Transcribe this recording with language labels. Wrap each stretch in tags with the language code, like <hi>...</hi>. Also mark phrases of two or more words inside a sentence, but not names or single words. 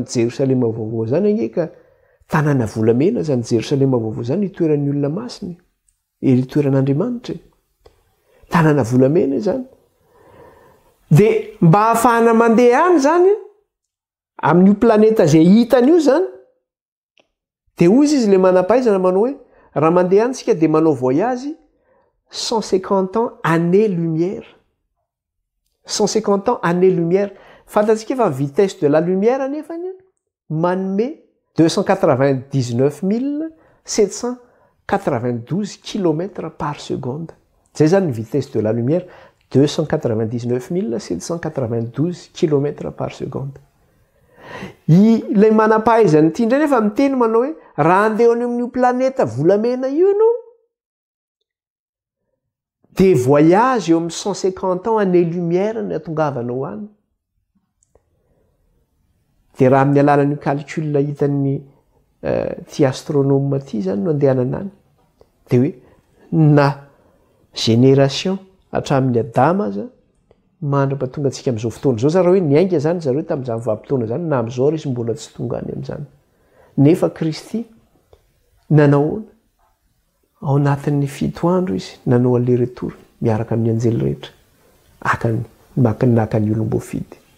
<mg>Jerosalema vaovao zany angeka tanàna volamena zany Jerosalema vaovao zany itoeran'ny olona masina itoeran'Andriamanitra tanàna volamena zany de mba hahafahana mandeha any zany amin'io planeta zay hitan'io zany de ozy izy le manam-pahaizana manao hoe raha mandeha any tsika de manao voyage 150</mg> <fr>ans année-lumière</fr> <mg>150</mg> <fr>ans année-lumière</fr> <mg>fantatsika fa</mg> <fr>vitesse de la lumière</fr> <mg>nefany manome 299 792</mg> <fr>km par seconde</fr> <mg>zay zany ny</mg> <fr>vitesse de la lumière</fr> <mg>299 792</mg> <fr>km par seconde</fr> <mg>ilay manam-pahaizany ity indray nefa miteny manao hoe raha andeha any amin'io planeta volamena io no de voyage eo amin'ny 150</mg> <fr>ans année-lumière</fr> <mg>ny atongavanao any de raha amin'ny alalan'io calcul hitan'ny ty astronome ty zany no andehanana any de hoe na génération hatramin'ny Adama aza mandra-pahatonga antsika amin'izao fotoana zao raha hoe niainga zany zareo tamin'izany vanim-potoana zany na amin'izao izy mbola tsy tonga any amin'izany nefa Kristy nanahoana ao anatin'ny 7 andro izy nanao an'le retour miaraka amin'ny anjely rehetra naka ny olom-boafidy</mg>